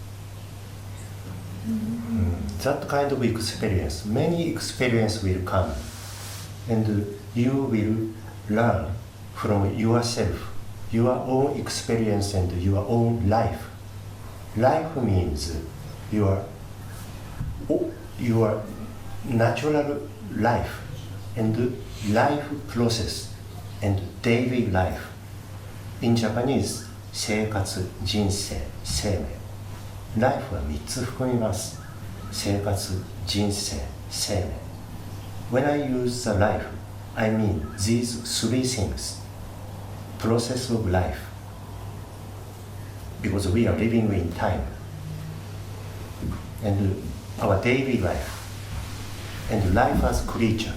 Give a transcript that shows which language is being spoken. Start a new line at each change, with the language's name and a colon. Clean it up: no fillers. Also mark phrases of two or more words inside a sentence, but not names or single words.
English: That kind of experience, many experience will come, and you will learn from yourself, your own experience and your own life. Life means your natural life and life process and daily life. In Japanese,
Japanese: 生活、人生、生命。Life は3つ含みます。生活、人生、生命。
English: When I use the life, I mean these three things. Process of life. Because we are living in time. And our daily life. And life as creature.